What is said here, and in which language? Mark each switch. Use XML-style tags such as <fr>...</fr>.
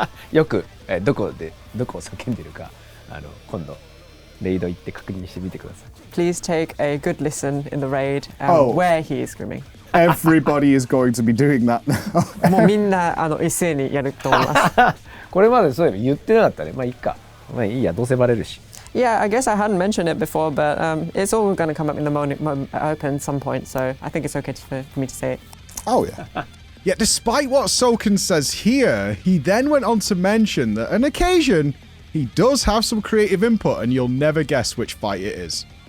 <ja>よく、どこを叫んでるか今度レイド行って確認してみてください。</ja> <en>Please take a good listen in the raid where he is screaming. Everybody is going to be doing that now.</en> <ja>もうみんな一斉にやると思います。これまでそういえば言ってなかったね。まあいいか。まあいいや、どうせバレるし。</ja> <en>Yeah, I guess I hadn't mentioned it before, but it's all going to come up in the open at some point, so I think it's okay for me to say it. Oh, yeah. Yet despite what Soken says here, he then went on to mention that on occasion, he does have some creative input and you'll never guess which fight it is.</en>